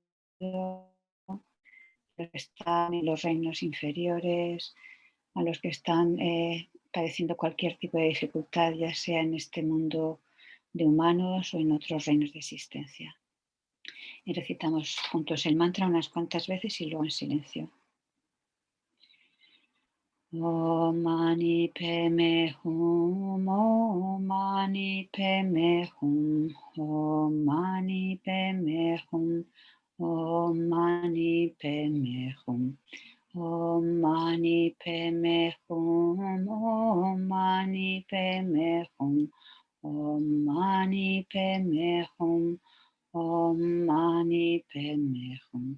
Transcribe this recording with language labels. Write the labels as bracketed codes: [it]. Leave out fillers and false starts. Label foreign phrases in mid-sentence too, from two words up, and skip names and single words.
[es] los que están en los reinos inferiores, a los que están padeciendo cualquier tipo de dificultad, ya sea en este mundo de humanos o en otros reinos de existencia. Y recitamos juntos el mantra unas cuantas veces y luego en silencio. [sa] ॐ मणि पद्मे हूँ, ॐ मणि पद्मे हूँ, ॐ मणि पद्मे हूँ, ॐ मणि पद्मे हूँ. ॐ मणि पद्मे हूँ, ॐ मणि पद्मे हूँ, ॐ मणि पद्मे हूँ, ॐ मणि पद्मे हूँ.